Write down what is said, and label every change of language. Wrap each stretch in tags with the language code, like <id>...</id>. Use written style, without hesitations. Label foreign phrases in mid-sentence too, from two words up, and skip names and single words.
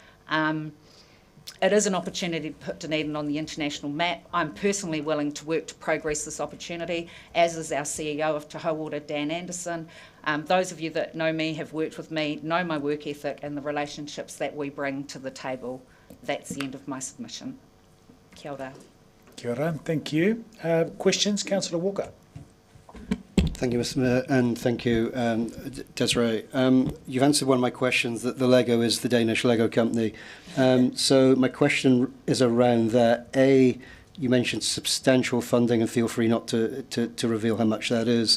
<en>It is an opportunity to put Dunedin on the international map. I'm personally willing to work to progress this opportunity, as is our CEO of Te Hauora, Dan Anderson. Those of you that know me, have worked with me, know my work ethic and the relationships that we bring to the table. That's the end of my submission.</en> <mi>Kia ora. Kia ora,</mi> <en>thank you. Questions, Councillor Walker? Thank you, Mr Mayor, and thank you, Desiree. You've answered one of my questions, that the Lego is the Danish Lego company. So my question is around that. A, you mentioned substantial funding, and feel free not to reveal how much that is.</en>